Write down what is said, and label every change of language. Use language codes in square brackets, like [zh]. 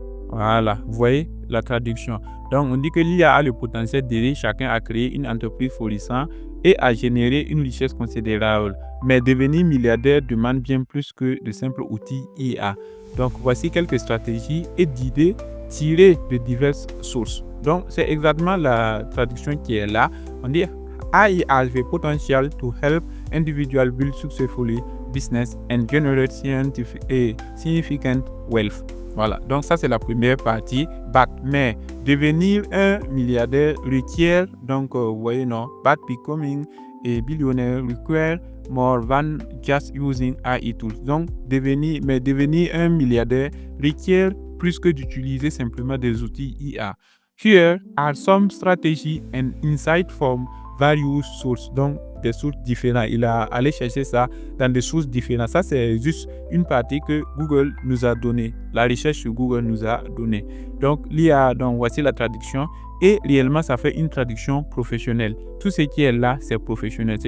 [fr] Voilà, vous voyez la traduction. Donc, on dit que l'IA a le potentiel d'aider chacun à créer une entreprise florissante et à générer une richesse considérable. Mais devenir milliardaire demande bien plus que de simples outils IA. Donc, voici quelques stratégies et d'idées tirées de diverses sources. Donc, c'est exactement la traduction qui est là. On dit [en] AI has the potential to help individuals build successfully business and generate significant wealth. [fr] Voilà, donc ça c'est la première partie. Mais devenir un milliardaire requiert, donc vous voyez non, [en] but becoming a billionaire require more than just using AI tools. [fr] Donc devenir un milliardaire requiert plus que d'utiliser simplement des outils IA. [en] Here are some strategies and insights from various sources. [fr] Donc des sources différentes. Il a allé chercher ça dans des sources différentes. Ça, c'est juste une partie que Google nous a donnée. La recherche sur Google nous a donné. Donc, l'IA, donc voici la traduction. Et réellement, ça fait une traduction professionnelle. Tout ce qui est là, c'est professionnel.